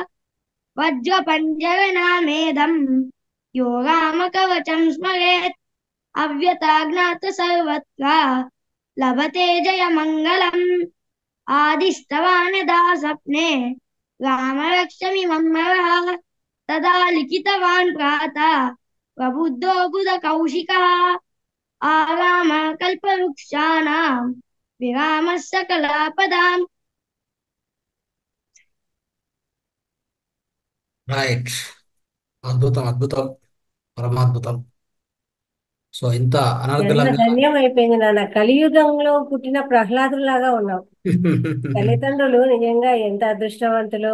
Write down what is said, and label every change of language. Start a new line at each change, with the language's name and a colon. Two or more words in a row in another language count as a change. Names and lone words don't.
Sanskrit: वज्रपञ्जरनामेदं यो रामकवचं स्मरेत् अव्यताज्ञात सर्वत्र लभते जयमङ्गलम् आदिष्टवान् यदा स्वप्ने रामरक्षमिमं नरः तदा लिखितवान् प्रातः प्रबुद्धो बुधकौशिकः आराम कल्पवृक्षाणां विरामः सकलापदाम्
Telugu: రైట్. అద్భుతం, అద్భుతం, పరమాద్భుతం. సో ఇంత జన్మ అనర్గళంగా ధన్యం అయిపోయింది నాన్న. కలియుగంలో పుట్టిన ప్రహ్లాదులాగా ఉన్నావు. తల్లిదండ్రులు నిజంగా ఎంత అదృష్టవంతులు.